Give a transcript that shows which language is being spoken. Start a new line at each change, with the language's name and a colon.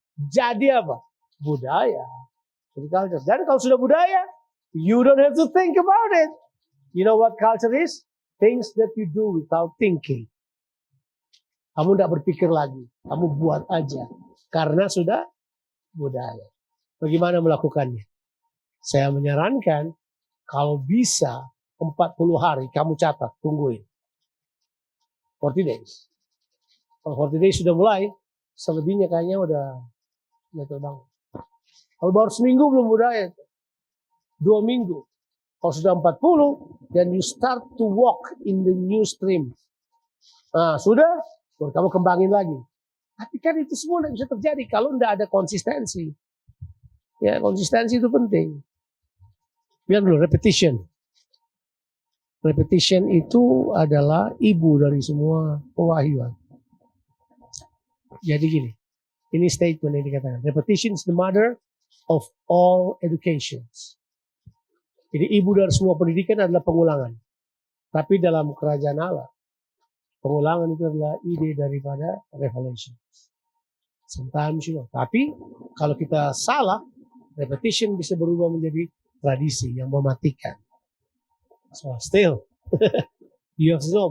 Indonesian: Jadi apa? Budaya. Jadi culture. Dan kalau sudah budaya,
English: you don't have to think about it. You know what culture is? Things that you do without thinking.
Indonesian: Kamu tidak berpikir lagi. Kamu buat aja. Karena sudah budaya. Bagaimana melakukannya? Saya menyarankan, kalau bisa 40 hari kamu catat, tungguin.
English: 40 days.
Indonesian: Kalau 40 days sudah mulai, selebihnya kayaknya udah terbang. Kalau baru seminggu belum budaya. 2 minggu. Kalau sudah 40,
English: then you start to walk in the new stream.
Indonesian: Nah, sudah, baru kamu kembangin lagi. Tapi kan itu semua tidak bisa terjadi kalau tidak ada konsistensi. Ya, konsistensi itu penting. Biar dulu, repetition. Repetition itu adalah ibu dari semua pewahyuan. Jadi gini, ini statement yang dikatakan.
English: Repetition is the mother of all educations.
Indonesian: Jadi ibu dari semua pendidikan adalah pengulangan. Tapi dalam kerajaan Allah, pengulangan itu adalah ide daripada revelation. Sometimes tapi kalau kita salah, repetition bisa berubah menjadi tradisi yang mematikan.
English: So still, you have to know.